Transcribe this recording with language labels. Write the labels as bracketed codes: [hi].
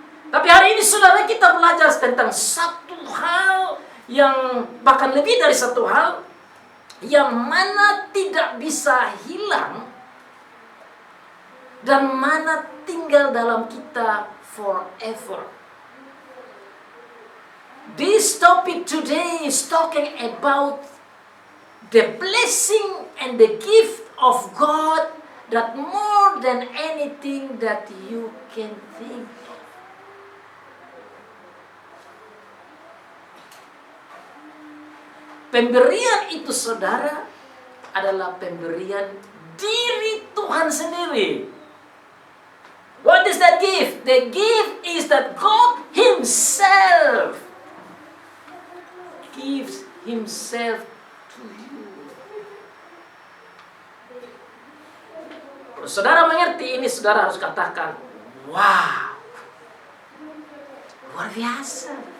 [id] Tapi hari ini saudara, kita belajar tentang satu hal yang bahkan lebih dari satu hal yang mana tidak bisa hilang dan mana tinggal dalam kita forever. [en] This topic today is talking about the blessing and the gift of God that more than anything that you can think of. [id] Pemberian itu, saudara, adalah pemberian diri Tuhan sendiri. [en] What is that gift? The gift is that God Himself gives Himself to you. [id] Kalau saudara mengerti ini, saudara harus katakan, wow, luar biasa.